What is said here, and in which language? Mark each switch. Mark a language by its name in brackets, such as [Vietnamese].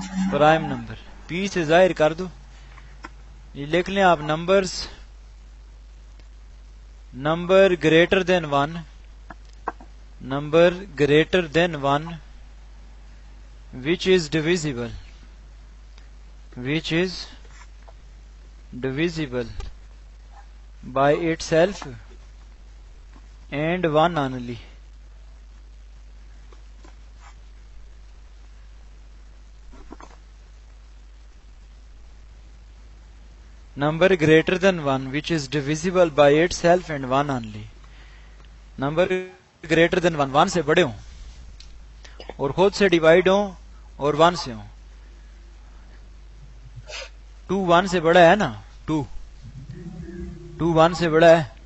[Hindi] Prime number p से जाहिर कर दो, ये लिख लें आप numbers, [English] number greater than 1, number greater than 1 which is [Hindi] divisible, which is [English] divisible by itself and one only. Number greater than 1 which is divisible by itself and one only. Number greater than 1 [Hindi] 1 से बड़े हों और खुद से divide हों और 1 से हों. 2 1 से बड़ा है ना, 2 1 से बड़ा है.